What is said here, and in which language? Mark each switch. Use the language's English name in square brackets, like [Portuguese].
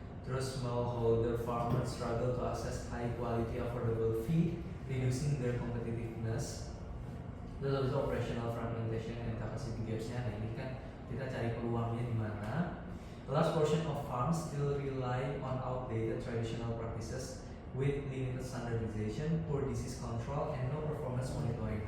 [Indonesian] Terus [English] smallholder farmers struggle to access high quality affordable feed, reducing their competitiveness. [Indonesian] Terus habis itu operational fragmentation and capacity gaps-nya. Nah ini kan kita cari peluangnya di mana. [English] The last portion of farms still rely on outdated traditional practices with limited standardization, poor disease control, and no performance monitoring.